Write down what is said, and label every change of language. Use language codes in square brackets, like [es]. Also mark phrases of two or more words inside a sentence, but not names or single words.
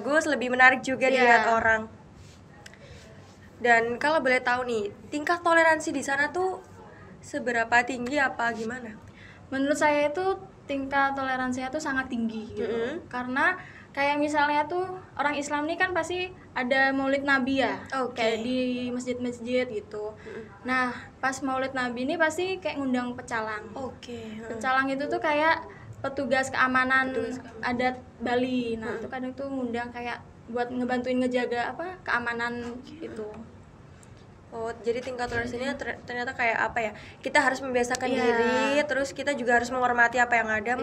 [id] Lebih bagus, lebih menarik juga dilihat orang. Dan kalau boleh tahu nih, tingkat toleransi di sana tuh seberapa tinggi apa gimana? Menurut saya itu tingkat toleransinya tuh sangat tinggi gitu. Karena kayak misalnya tuh orang Islam nih kan pasti ada Maulid Nabi ya, kayak di masjid-masjid gitu. Nah, pas Maulid Nabi ini pasti kayak ngundang pecalang. Pecalang itu tuh kayak petugas keamanan adat Bali. Nah, itu kadang tuh ngundang kayak buat ngebantuin ngejaga keamanan itu. Oh, jadi tingkat toleransinya ternyata kayak apa ya? Kita harus membiasakan diri, terus kita juga harus menghormati apa yang ada.